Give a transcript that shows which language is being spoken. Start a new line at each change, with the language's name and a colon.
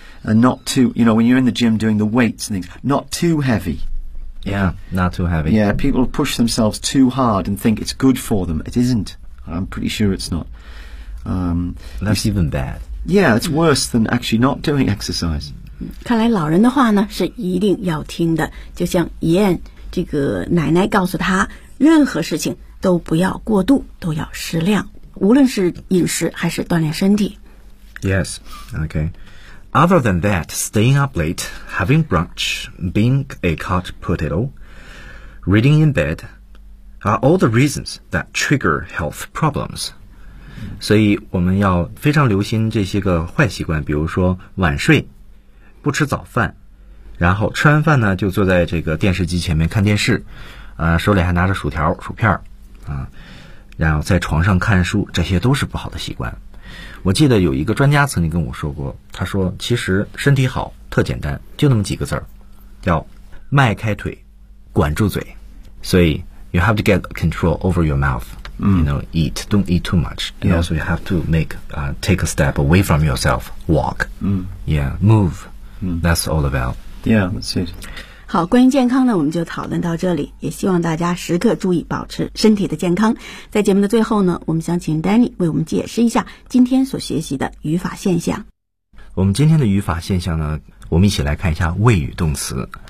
English: And not too, you know, when you're in the gym doing the weights and things, not too heavy. Yeah, not too heavy. Yeah, people push themselves too hard and think it's good for them. It isn't. I'm pretty sure it's not. That's even bad. Yeah, it's worse than actually not doing exercise.
Chinese: 看来老人的话呢，是一定要听的。就像怡燕这个奶奶告诉她，任何事情都不要过度，都要适量，无论是饮食还是锻炼身体。
English: Yes, okay. Other than that, staying up late, having brunch, being a couch potato, reading in bed, are all the reasons that trigger health problems.
Chinese: 所以我们要非常留心这些个坏习惯，比如说晚睡，不吃早饭，然后吃完饭呢就坐在这个电视机前面看电视，手里还拿着薯条、薯片然后在床上看书，这些都是不好的习惯。我记得有一个专家曾经跟我说过，他说其实身体好特简单，就那么几个字儿，叫迈开腿，管住嘴。所以
English: you have to get control over your mouth, you know, eat, don't eat too much, and also you have to take a step away from yourself, walk, move, that's all about. Yeah, that's it.
Chinese: 好，关于健康呢，我们就讨论到这里，也希望大家时刻注意保持身体的健康。在节目的最后呢，我们想请 Danny 为我们解释一下今天所学习的语法现象。我们今天的语法现象呢，我们一起来看一下谓语动词。